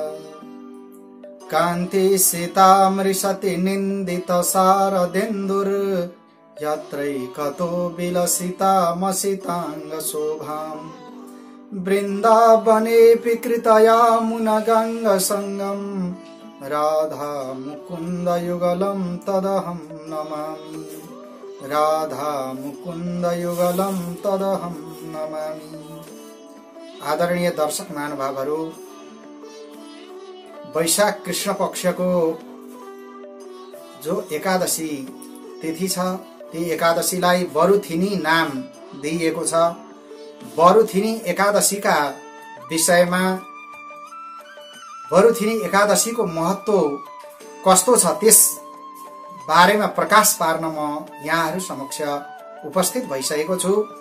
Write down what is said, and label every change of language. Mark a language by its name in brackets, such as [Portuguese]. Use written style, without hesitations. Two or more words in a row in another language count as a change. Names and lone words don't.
[Sanskrit] कान्ति सीतामृषति निन्दित शारदेन्दुर् यत्रैकतो विलसितामसितांग शोभाम्। वृन्दावनेऽपि कृतया मुनगंग संगम राधा मुकुंद युगलं तदहं नमामि। राधा मुकुंद युगलं तदहं नमामि। [Nepali] आदरणीय दर्शक महानुभावहरू, वैशाख कृष्ण पक्षको जो एकादशी तिथि छ ती एकादशीलाई बरुथिनी नाम दिइएको छ। बरुथिनी एकादशीका विषयमा बरुथिनी एकादशीको महत्व कस्तो छ त्यस बारेमा प्रकाश पार्न म यहाँहरू समक्ष उपस्थित भइसकेको छु।